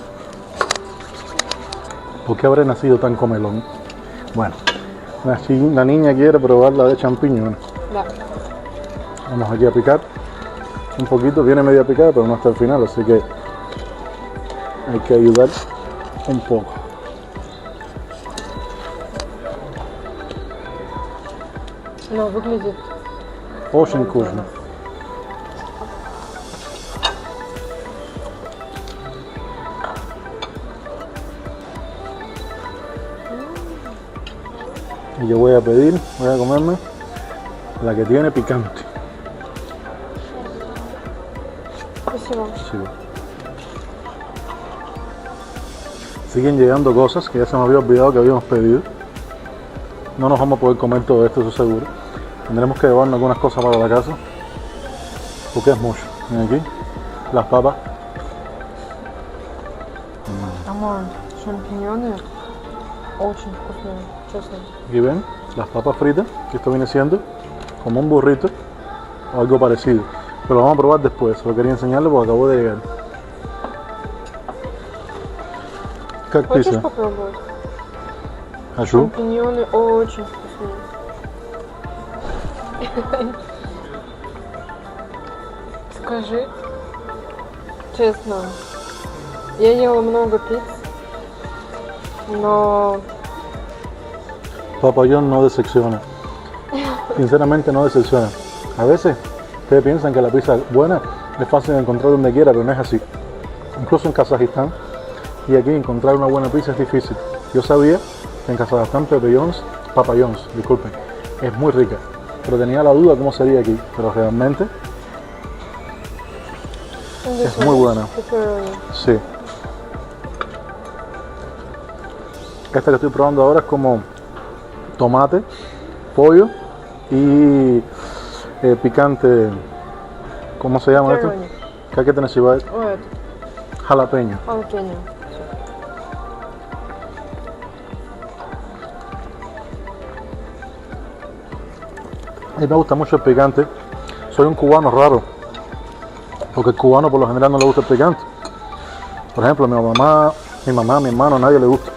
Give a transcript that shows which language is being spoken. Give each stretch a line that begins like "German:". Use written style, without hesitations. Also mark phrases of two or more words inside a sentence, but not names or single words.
Spanish: ¿Por qué habré nacido tan comelón? Bueno, la niña quiere probar la de champiñones.
Russian: Да.
Spanish: Vamos aquí a picar un poquito, viene media picada, pero no hasta el final, así que hay que ayudar un poco.
Russian: Но выглядит Очень вкусно.
Spanish: Y yo voy a pedir, voy a comerme la que tiene picante.
Russian: спасибо.
Spanish: Sí. Siguen llegando cosas que ya se me había olvidado que habíamos pedido. No nos vamos a poder comer todo esto, eso seguro. Tendremos que llevarnos algunas cosas para la casa. Porque es mucho. Miren aquí, las papas.
Russian: Мама, шампиньоны очень вкусные, честно.
Spanish: Aquí ven las papas fritas, que esto viene siendo como un burrito o algo parecido. Pero lo vamos a probar después, solo quería enseñarlo porque acabo de llegar.
Russian: Как Хочешь пицца? попробовать? Хочу. Шампиньоны очень вкусные. Скажи, честно, я ела много пиц, но
Spanish: Papayón no decepciona. Sinceramente no decepciona. A veces ustedes piensan que la pizza buena es fácil de encontrar donde quiera, pero no es así. Incluso en Kazajistán y aquí encontrar una buena pizza es difícil. Yo sabía que en Kazajistán Papayons, disculpen, es muy rica, pero tenía la duda cómo sería aquí, pero realmente es muy buena. Sí. Esta que estoy probando ahora es como tomate, pollo y picante. ¿Cómo se llama esto? ¿Qué que tenés?
Russian: Ой, это Jalapeño. халапеньо.
Spanish: A mí me gusta mucho el picante. Soy un cubano raro, porque el cubano por lo general no le gusta el picante. Por ejemplo, mi mamá, mi hermano, a nadie le gusta.